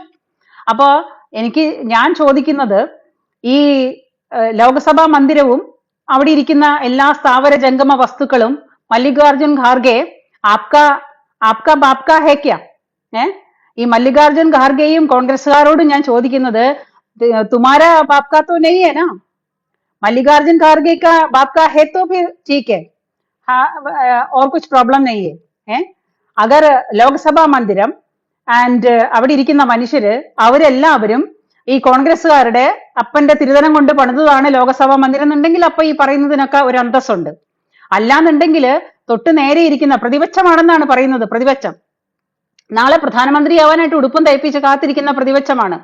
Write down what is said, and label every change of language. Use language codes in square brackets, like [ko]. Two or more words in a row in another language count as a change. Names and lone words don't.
[ml] അപ്പോ ഞാൻ ചോദിക്കുന്നത്, ഈ ലോകസഭാ മന്ദിരവും അവിടെ ഇരിക്കുന്ന എല്ലാ സ്ഥാവര ജംഗമ വസ്തുക്കളും മല്ലികാർജുൻ ഖാർഗെ [hi] आपका बाप का है क्या? [ml] ഈ മല്ലികാർജുൻ ഖാർഗെയും കോൺഗ്രസ്സുകാരോടും ഞാൻ ചോദിക്കുന്നത്, [hi] तुम्हारा बाप का तो नहीं है ना? मल्लिकार्जुन खड़गे का बाप का है तो फिर ठीक है, हाँ, और कुछ प्रॉब्लम नहीं है. [ml] अगर ലോക്സഭാ മന്ദിരം ആൻഡ് അവിടെ ഇരിക്കുന്ന മനുഷ്യര് അവരെല്ലാവരും ഈ കോൺഗ്രസ്സുകാരുടെ അപ്പന്റെ തിരുധനം കൊണ്ട് പണിതതാണ് ലോകസഭാ മന്ദിരം എന്നുണ്ടെങ്കിൽ അപ്പൊ ഈ പറയുന്നതിനൊക്കെ ഒരു അന്തസ്സുണ്ട്. അല്ലാന്നുണ്ടെങ്കിൽ തൊട്ട് നേരെ ഇരിക്കുന്ന പ്രതിപക്ഷമാണെന്നാണ് പറയുന്നത്. പ്രതിപക്ഷം നാളെ പ്രധാനമന്ത്രിയാവാനായിട്ട് ഉടുപ്പും തയ്പ്പിച്ച് കാത്തിരിക്കുന്ന പ്രതിപക്ഷമാണ്.